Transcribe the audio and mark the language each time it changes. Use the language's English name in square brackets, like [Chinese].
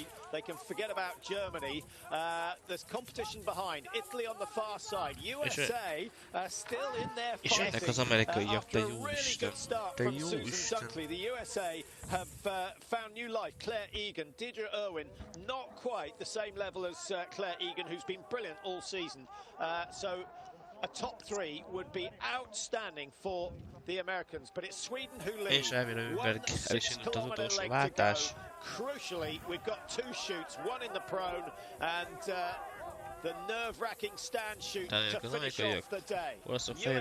[English] They can forget about Germany. There's competition behind. Italy on the far side. USA still in there fighting. [Hungarian] És jönnek az amerikaiak, te jó Isten. Te jó Isten. [English] The USA have found new life. Claire Egan, Deidre Irwin, not quite the same level as Claire Egan, who's been brilliant all season. So a top 3 would be outstanding for the Americans, but it's Sweden who lead. [Hungarian] És elvira Überg el is indult az utolsó váltás. [English] Crucially, we've got 2 shoots, one in the prone and the nerve-wracking stand shoot to finish off the day.